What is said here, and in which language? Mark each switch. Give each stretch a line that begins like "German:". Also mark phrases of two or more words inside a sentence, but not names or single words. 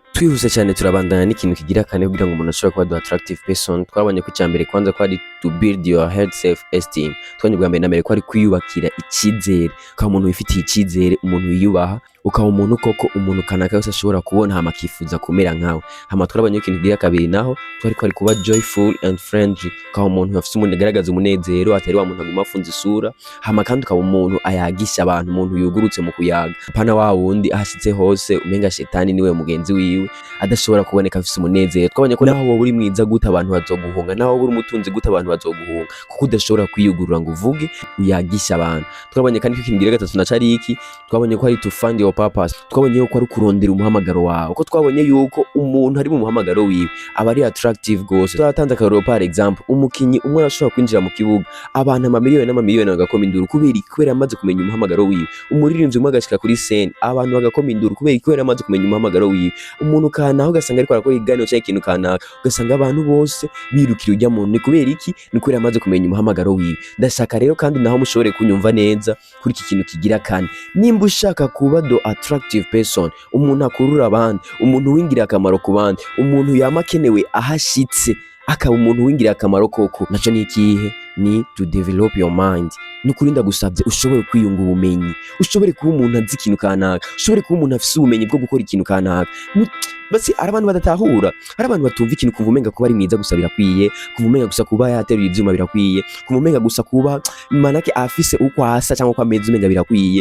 Rundi: Twihuse cyane turabandana n'ikintu kigira kane kugira ngo umuntu ashobore kuba
English: do attractive person.
Rundi: Twabonye ko icyambere kwanza ko ari
English: to build your head self esteem.
Rundi: Twabonye bwa mbere na mbere ko ari kwiyubakira icyizere, ukaba umuntu wifitiye icyizere, umuntu wiyubaha, ukaba umuntu koko umuntu kanaka yose ashobora kubona hama akifuza kumera nkawe. Hama twabonye ikintu kigira kabiri naho twari ko ari kuba
English: joyful and friendly,
Rundi: ukaba umuntu afite umuntu agaragaza umunezero, atari wa muntu aguma afunze isura. Hama kandi ukaba umuntu ayagisha abantu, umuntu yugurutse mu kuyaga, pana wa wundi ahashitse hose umenga shetani niwe mugenzi wiwe adashobora kuboneka afise umunezero. Twabonye ko naho wowe uri mwiza gute abantu bazoguhunga, naho wowe uri umutunzi gute abantu bazoguhunga, kuko udashobora kwiyugurura ngo uvuge uyagisha abantu. Twabonye kandi ko ikintu kigira gatatu naco ari iki, twabonye ko ari
English: to find your purpose.
Rundi: Twabonye yuko ari kurondera umuhamagaro wawe, ko twabonye yuko umuntu ari mu muhamagaro wiwe aba ari attractive gose. Twatanze akarorero
French: par exemple,
Rundi: umukinyi umwe arashobora kwinjira mu kibuga abantu amamiliyoni n'amamiliyoni bagakoma induru kubera amaze kumenya umuhamagaro wiwe. Umuririmbyi umwe agashika kuri scene abantu bagakoma induru kubera amaze kumenya umuhamagaro wiwe. Umuntu kanaka ugasanga ariko arakora iganiro cyangwa ikintu kanaka, ugasanga abantu bose birukira ujya muntu. Ni kubera iki? Ni kubera amaze kumenya umuhamagaro wiwe. Ndashaka rero kandi naho mushobore kunyumva neza kuri iki kintu kigira kane. Nimba ushaka kuba
English: do attractive person,
Rundi: umuntu akurura abandi, umuntu wingira akamaro ku bandi, umuntu yamakenewe ahashitse, akaba umuntu wingira akamaro koko, naco ni ikihe?
English: Ni to develop your mind.
Rundi: Nukuri ndagusabye ushobore kwiyunga ubumenyi, ushobore kuba umuntu azi ikintu kanaka, ushobore kuba umuntu afise ubumenyi bwo gukora ikintu kanaka. Basi ari abantu badatahura, ari abantu batumva ikintu, kuva umenga kuba ari mwiza gusa birakwiye, kuva umenga gusa kuba yateruye ivyuma birakwiye, kuva umenga gusa kuba manake afise uko asa cyangwa uko ameze umenga birakwiye.